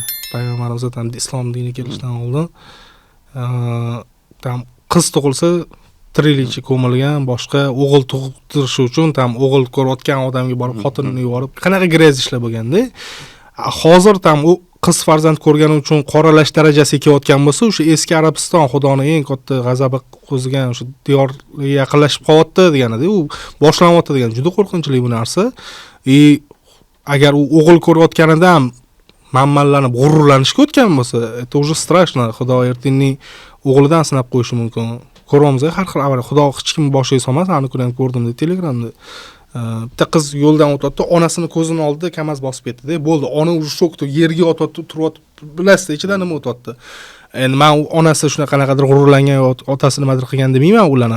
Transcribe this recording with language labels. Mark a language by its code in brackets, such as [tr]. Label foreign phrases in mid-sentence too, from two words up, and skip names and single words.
[uz] Payg'ambarimiz ham islom diniga kelishdan oldin tam qiz tug'ilsa tiriklikcha ko'milgan, boshqa o'g'il tug'dirish uchun tam o'g'il ko'rayotgan odamga borib xotinini yuborib, qanaqa gryaz ishlar bo'lganda, hozir tam u qiz farzand ko'rgani uchun qoralash darajasiga kelayotgan bo'lsa, o'sha eski Arabiston xudoning eng katta g'azabi qo'zigan o'sha diyorga yaqinlashib qolyapti deganida, u boshlanyapti degan juda qo'rqinchli bu narsa. Agar u o'g'il ko'rayotganida ham mammallanib g'ururlanishga o'tgan bo'lsa, [ru] это уже страшно. [uz] Xudo ertinning o'g'lidan sinab qo'yishi mumkin. Ko'ramiz, har xil avval Xudo hech kim boshiga solmas, ani kuni ham ko'rdim deb Telegramda. Bitta qiz yo'ldan o'tayotdi, onasini ko'zini oldida kamaz bosib ketdi-da. Bo'ldi, ona уже shokda yerga o'tayotdi, turib bilasiz, ichidan nima o'tayotdi. Endi men onasi shunaqanaqadir g'ururlangan, otasi nimadir qilgan demayman ularni.